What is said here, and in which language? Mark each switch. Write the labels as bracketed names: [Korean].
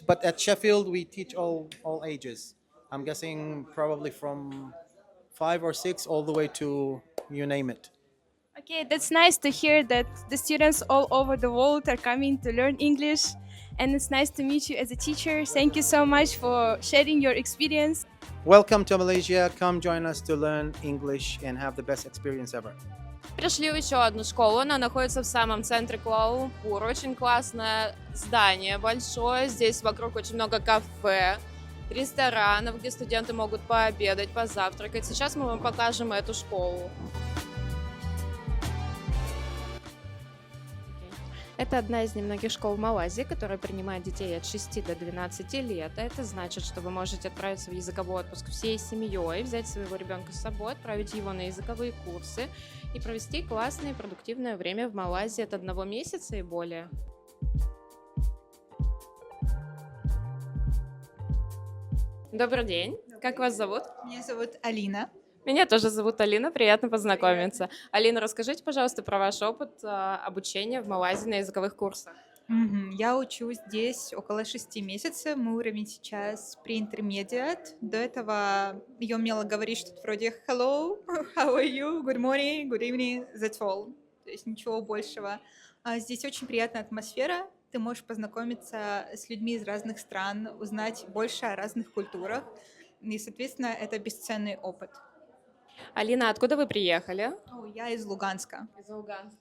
[English] But at Sheffield, we teach all ages. I'm guessing probably from 5 or 6 all the way to you name it. Okay, that's nice to hear that the students all over the world are coming to learn English. And it's nice to meet you as a teacher. Thank you so much for sharing your experience. Welcome to Malaysia. Come join us to learn English and have the best experience ever. [Russian] Пришли в еще одну школу, она находится в самом центре Куала-Лумпура. Очень классное здание, большое. Здесь вокруг очень много кафе, ресторанов, где студенты могут пообедать, позавтракать. Сейчас мы вам покажем эту школу. Это одна из немногих школ в Малайзии, которая принимает детей от 6 до 12 лет. Это значит, что вы можете отправиться в языковой отпуск всей семьей, взять своего ребенка с собой, отправить его на языковые курсы и провести классное и продуктивное время в Малайзии от 1 месяца и более. Добрый день. Как вас зовут? Меня зовут Алина. Меня тоже зовут Алина, приятно познакомиться. Алина, расскажите, пожалуйста, про ваш опыт обучения в Малайзии на языковых курсах. Я учусь здесь около 6 месяцев. Мой уровень сейчас pre-intermediate. До этого я умела говорить что-то вроде [English] hello, how are you, good morning, good evening, that's all. [Russian] То есть ничего большего. Здесь очень приятная атмосфера. Ты можешь познакомиться с людьми из разных стран, узнать больше о разных культурах. И, соответственно, это бесценный опыт. Алина, откуда вы приехали? Я из Луганска. Из Луганска.